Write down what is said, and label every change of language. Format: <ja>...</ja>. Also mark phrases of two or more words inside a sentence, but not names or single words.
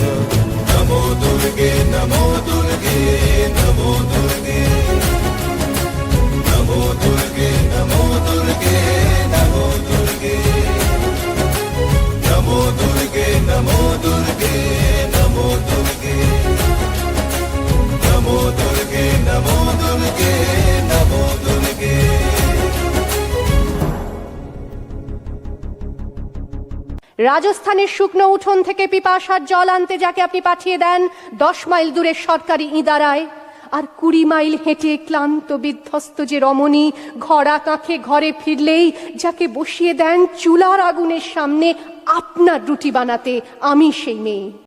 <sa>नमो दुर्गे नमो दुर्गे नमो दुर्गे, नमो दुर्गे नमो दुर्गे नमो दुर्गे, नमो दुर्गे नमो दुर्गे नमो दुर्गे, नमो दुर्गे नमो दुर्गे नमो दुर्गे।</sa> <bn>রাজস্থানের শুকনো উঠোন থেকে পিপাসার জল আনতে যাকে আপনি পাঠিয়ে দেন 10 মাইল দূরের সরকারি ইদারায়, আর 20 মাইল হেঁটে ক্লান্ত বিধ্বস্ত যে রমণী ঘোড়া কাঁখে ঘরে ফিরলেই যাকে বসিয়ে দেন চুলার আগুনের সামনে আপনার রুটি বানাতে, আমি সেই মেয়ে।</bn>